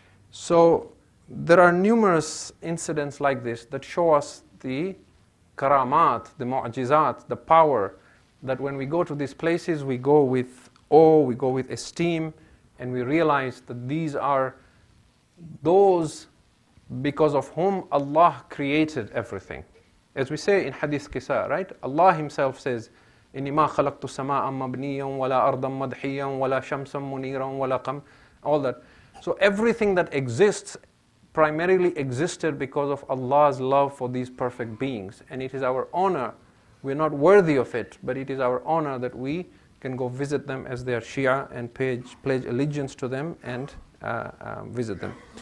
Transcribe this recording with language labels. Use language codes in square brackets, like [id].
[en] So there are numerous incidents like this that show us the karamat, the mu'jizat, the power, that when we go to these places, we go with awe, we go with esteem, and we realize that these are those because of whom Allah created everything. As we say in Hadith Qisa, right? Allah Himself says, [ar] إِنِّي مَا خَلَقْتُ سَمَاءً مَبْنِيًّا وَلَا أَرْضًا مَدْحِيًّا وَلَا شَمْسًا مُنِيرًا وَلَا قَمْرًا, [en] all that. So everything that exists primarily existed because of Allah's love for these perfect beings. And it is our honor, we're not worthy of it, but it is our honor that we can go visit them as their Shia and pledge allegiance to them and visit them.